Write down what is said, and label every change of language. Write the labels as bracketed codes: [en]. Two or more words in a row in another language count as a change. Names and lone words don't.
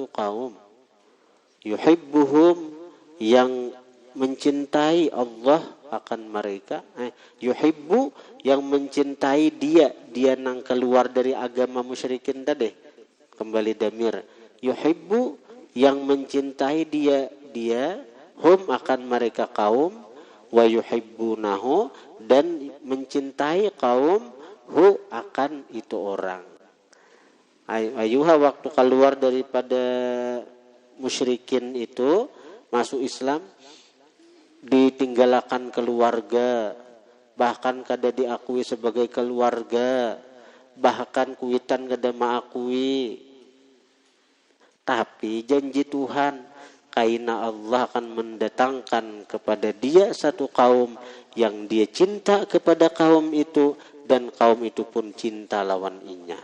[id] kaum, yuhibbuhum, yang mencintai Allah akan mereka, yuhibbu, yang mencintai dia nang keluar dari agama musyrikin tadi, kembali damir, yuhibbu, yang mencintai dia hum, akan mereka kaum, [ar] wa yuhibbunahu, [id] dan mencintai kaum hu, akan itu orang. Ayuha, waktu keluar daripada musyrikin itu masuk Islam, ditinggalkan keluarga, bahkan kada diakui sebagai keluarga, bahkan [bjn] kuitan kada maakui. [id] Tapi janji Tuhan, kaina Allah akan mendatangkan kepada dia satu kaum yang dia cinta kepada kaum itu, dan kaum itu pun cinta [bjn] lawan inya.